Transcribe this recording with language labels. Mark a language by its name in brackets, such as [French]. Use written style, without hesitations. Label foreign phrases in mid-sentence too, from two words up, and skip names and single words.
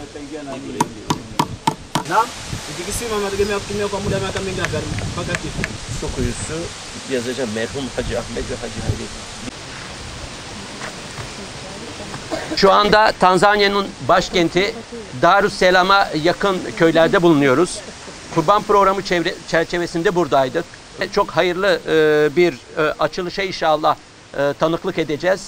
[Swahili] Naam, ikisema mategemea kwa muda wa miaka mingapi mpaka kifo? [Turkish] Su kuyusu yazacağım merhum Hacı Ahmet ve Hacı Hayri. Şu anda Tanzanya'nın başkenti Darüsselam'a yakın köylerde bulunuyoruz. Kurban programı çerçevesinde buradaydık. Çok hayırlı bir açılışa inşallah tanıklık edeceğiz.